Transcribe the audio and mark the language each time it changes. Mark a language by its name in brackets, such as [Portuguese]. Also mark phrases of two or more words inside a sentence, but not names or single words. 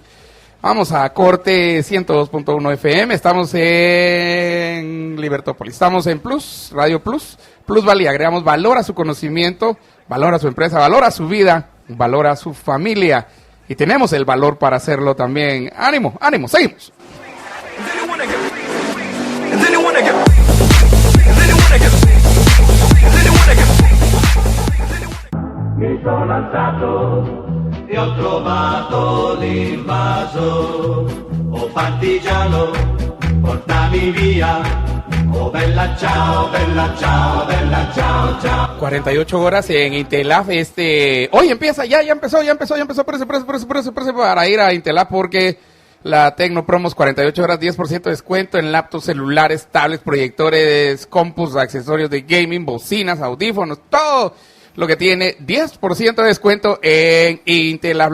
[Spanish] Vamos a corte 102.1 FM, estamos en Libertópolis, estamos en Plus, Radio Plus, Plus Valley, agregamos valor a su conocimiento, valor a su empresa, valor a su vida, valor a su familia. y tenemos el valor para hacerlo también. Ánimo, ánimo, seguimos. [Italian] Mi sono alzato e ho trovato l'invaso. Oh partigiano, portami via. Oh bella ciao, bella ciao, bella ciao, ciao. [Spanish] 48 horas en Intelaf. Hoy empieza, ya empezó. Prese para ir a Intelaf porque la Tecnopromos 48 horas, 10% de descuento en laptops, celulares, tablets, proyectores, compus, accesorios de gaming, bocinas, audífonos, todo lo que tiene 10% de descuento en Intelab.